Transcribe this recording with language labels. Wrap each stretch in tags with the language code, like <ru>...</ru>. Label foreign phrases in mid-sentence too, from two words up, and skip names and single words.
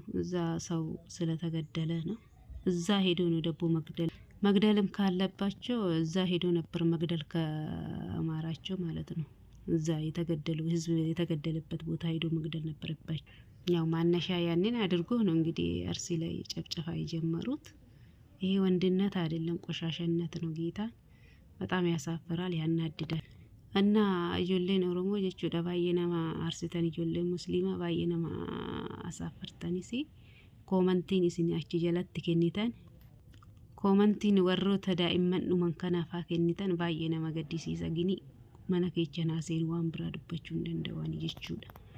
<am>እዛ ሰው ስለተገደለ ነው። እዛ ሄዶ ነው ደቦ መግደልም ካለባቸው እዛ ሄዶ ነበር መግደል ከአማራቸው ማለት ነው። እዛ የተገደሉ ህዝብ የተገደለበት ቦታ ሄዶ መግደል ነበረባቸው። ያው ማነሻ ያንን አድርጎ ነው እንግዲህ አርሲ ላይ ጨፍጨፋ የጀመሩት። ይሄ ወንድነት አይደለም ቆሻሻነት ነው። ጌታ በጣም ያሳፍራል፣ ያናድዳል። እና</am> <om>ijoolleen oromoo jechuudha baay'ee nama aarsitan, ijoolleen musliimaa baay'ee nama asaaffartanis koomantiin isin achi jalatti kennitan, koomantiin warroota daa'imman dhuman kanaaf haa kennitan baay'ee nama gaddisiisa. Gini mana keechan haaseen waan biraa dubbachuu hin danda'an jechuudha.</om>